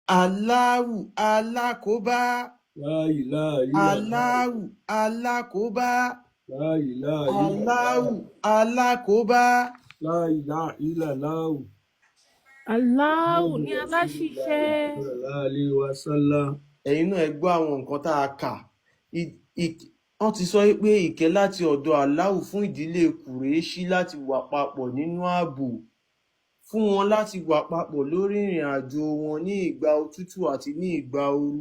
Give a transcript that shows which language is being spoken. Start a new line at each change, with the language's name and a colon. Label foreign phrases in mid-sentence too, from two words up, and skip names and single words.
Arabic: الله أكبر. لا إله إلا الله. الله أكبر. لا إله Allahu illallah. alákòóbá. لا إله إلا الله.
Yoruba: Allahu ni aláṣiṣẹ́.
Arabic: صلى الله عليه وسلم.
Yoruba: Ẹ̀yin náà ẹ gbọ́ àwọn nǹkan tá a kà. Wọ́n ti sọ pé ìkẹ́ láti ọ̀dọ̀ Allahu fún ìdílé Kùréṣí láti wà papọ̀ nínú ààbò, fún wọn láti wà papọ̀ lórí ìrìn àjò wọn ní ìgbà òtútù àti ní ìgbà ooru.